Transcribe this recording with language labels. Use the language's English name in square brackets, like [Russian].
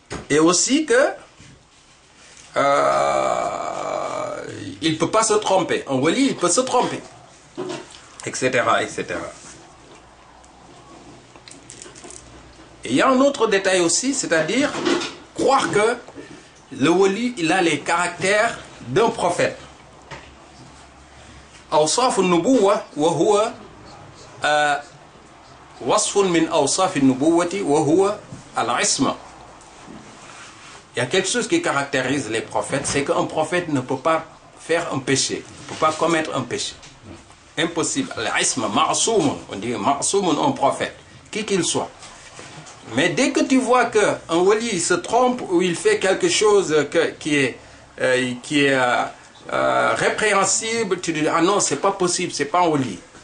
[French] Et aussi que il ne peut pas se tromper. Un wali, il peut se tromper. Etc. etc. Et il y a un autre détail aussi, c'est-à-dire croire que le wali, il a les caractères d'un prophète. [Arabic] أوصاف النبوة وهو وصف من أوصاف النبوة وهو العصمة. [French] Il y a quelque chose qui caractérise les prophètes, c'est qu'un prophète ne peut pas faire un péché, ne peut pas commettre un péché. Impossible. L'isma, ma'soum, on dit ma'soum, un prophète, qui qu'il soit. Mais dès que tu vois qu'un wali se trompe ou il fait quelque chose qui est répréhensible, tu dis, ah non, c'est pas possible, c'est pas un wali.